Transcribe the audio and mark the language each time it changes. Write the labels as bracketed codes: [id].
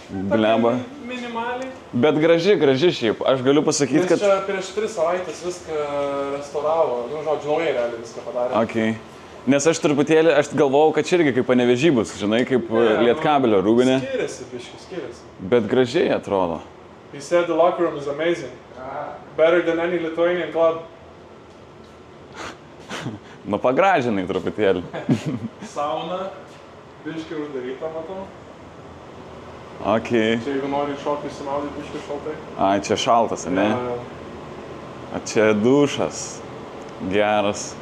[lt] Blemba. Minimaliai. Bet graži šiaip. Aš galiu pasakyti, Jis kad... čia prieš 3 savaitės viską restauravo. Nu, žodžiu, naujai realiai viską padarė. [en] Okay. [lt] Nes aš truputėlį, aš galvojau, kad čia irgi kaip Panevėžy bus, žinai, kaip Lietkabelio Rūbinė. Skiriasi. Bet gražiai atrodo. [en] He said the locker room is amazing. Better than any Lithuanian club. [lt] Nu, pagražinai truputėlį. Sauna. Biškiai uždaryta, matau. [en] Okay. [lt] Čia jeigu nori šokti, įsimaudyti biškiai šaltai. Ai, čia šaltas, ne? O čia dušas. Geras.